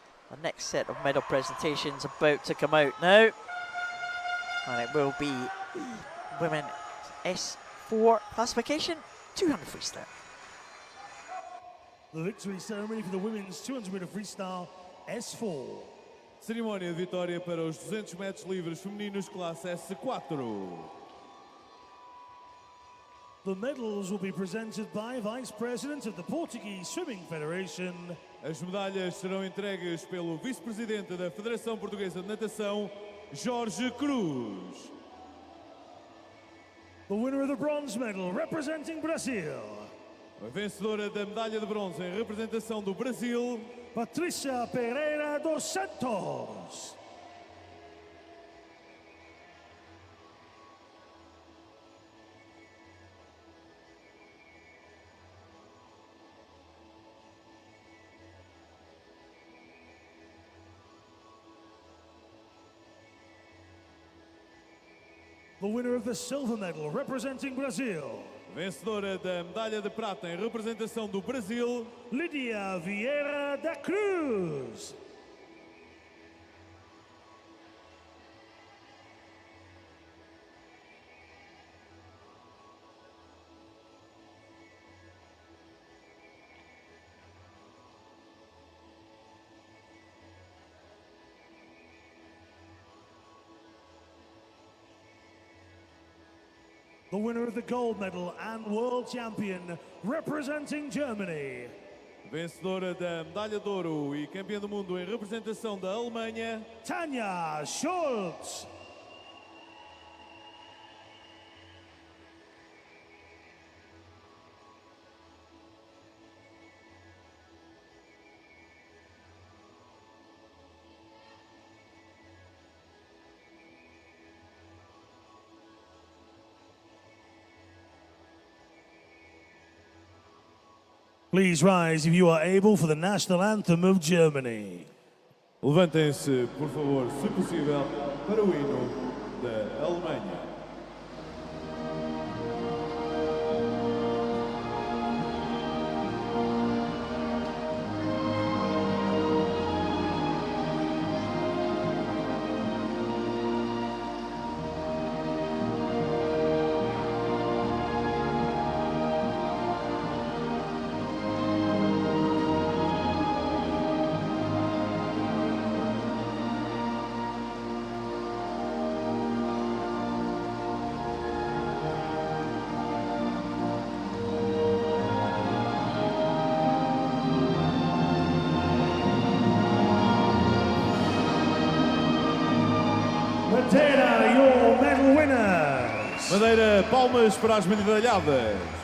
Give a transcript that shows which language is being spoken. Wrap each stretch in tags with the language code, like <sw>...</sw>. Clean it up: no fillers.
<en>The next set of medal presentations about to come out now. And it will be women S4 classification, 200 freestyle. The victory ceremony for the women's 200 meter freestyle S4.</en> <pt>Cerimónia de vitória para os 200 metros livres femininos classe S4.</pt> <en>The medals will be presented by Vice President of the Portuguese Swimming Federation.</en> <pt>As medalhas serão entregues pelo Vice-Presidente da Federação Portuguesa de Natação, Jorge Cruz.</pt> <en>The winner of the bronze medal representing Brazil.</en> <pt>A vencedora da medalha de bronze em representação do Brasil, Patrícia Pereira dos Santos.</pt> <en>The winner of the silver medal representing Brazil.</en> <pt>Vencedora da medalha de prata em representação do Brasil, Lídia Vieira da Cruz.</pt> <en>the winner of the gold medal and world champion, representing Germany.</en> <pt>Vencedora da medalha de ouro e campeã do mundo em representação da Alemanha, Tanja Schulz.</pt> <en>Please rise if you are able for the national anthem of Germany.</en> <pt>levantem-se, por favor, se possível, para o hino da Alemanha.</pt> <en>Madeira, your medal winners.</en> <pt>Madeira, palmas para as medalhadas.</pt>